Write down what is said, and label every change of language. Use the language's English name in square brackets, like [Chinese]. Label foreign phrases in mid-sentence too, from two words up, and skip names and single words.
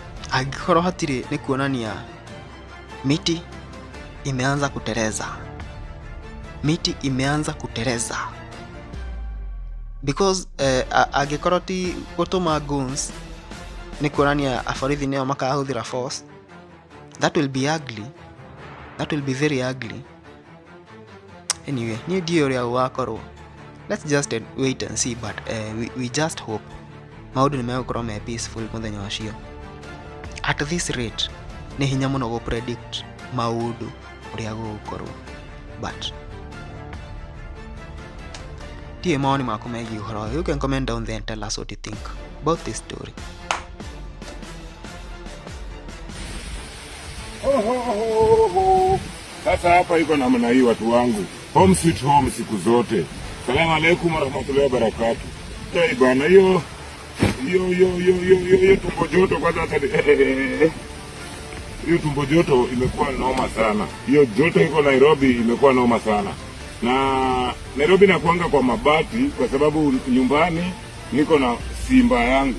[Kikuyu] Angĩkorwo hatirĩ nĩ kuonania [Swahili] miti imeanza kuteleza. Miti imeanza kuteleza. [Kikuyu] Because angĩkorwo ti gũtũma goons nĩ kuonania aborithi nĩo makahũthĩra force. [English] That will be ugly. That will be very ugly. Anyway, [Kikuyu] niĩ ndiũĩ ũrĩa gũgakorwo. [English] Let's just wait and see, but we just hope [Kikuyu] maũndũ nĩ megũkorwo me [English] peaceful [Kikuyu] mũthenya ũcio. [English] At this rate [Kikuyu] nĩ hinya mũno gũ predict maũndũ ũrĩa gũgũkorwo, but ndiĩ mawoni maku megiĩ ũhoro ũyũ. [English] You can comment down there and tell us what you think about this story. [Swahili] Sasa hapa iko namna hii watu wangu. [English] Home sweet home [Swahili] siku zote. [Arabic] السلام عليكم ورحمة الله وبركاته. [Swahili] Hey bana, hiyo tumbo joto kwanza hata hiyo tumbo joto imekuwa noma sana. Hiyo joto iko Nairobi imekuwa noma sana. Na Nairobi nakuanga kwa mabati kwa sababu nyumbani niko na simba yangu.